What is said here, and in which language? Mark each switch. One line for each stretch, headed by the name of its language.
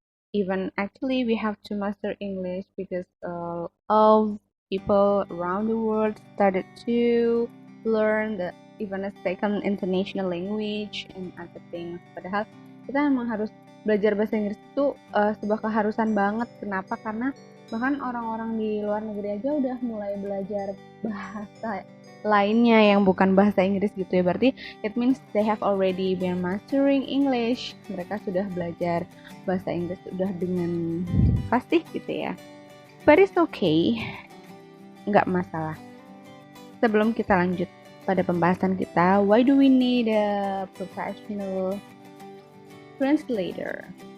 English: Even actually we have to master English because all people around the world started to learn even a second international language and other things.
Indonesian: Padahal kita memang harus belajar bahasa Inggris itu sebuah keharusan banget. Kenapa? Karena bahkan orang-orang di luar negeri aja udah mulai belajar bahasa lainnya yang bukan bahasa Inggris gitu ya. Berarti
English: it means they have already been mastering English.
Indonesian: Mereka sudah belajar bahasa Inggris sudah dengan fasih gitu ya.
English: But it's okay,
Indonesian: nggak masalah. Sebelum kita lanjut pada pembahasan kita,
English: why do we need a professional translator?